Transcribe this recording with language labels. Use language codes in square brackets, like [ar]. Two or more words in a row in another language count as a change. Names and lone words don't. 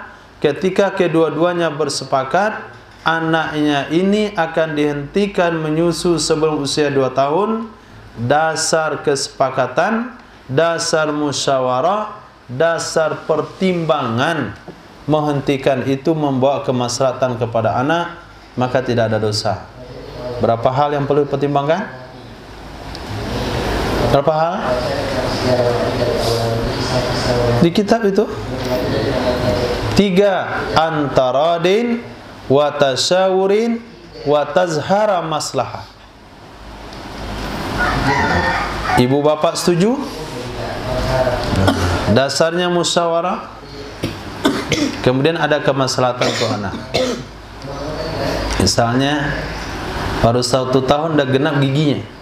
[id] Ketika kedua-duanya bersepakat anaknya ini akan dihentikan menyusu sebelum usia 2 tahun, dasar kesepakatan, dasar musyawarah, dasar pertimbangan menghentikan itu membawa kemaslahatan kepada anak, maka tidak ada dosa. Berapa hal yang perlu dipertimbangkan? Berapa hal? Di kitab itu 3, [ar] عن تراض وتشاور وتظهر مصلحة. [id] Ibu bapak setuju? Dasarnya musyawarah. Kemudian ada kemaslahatan untuk anak. Misalnya baru 1 tahun dah genap giginya.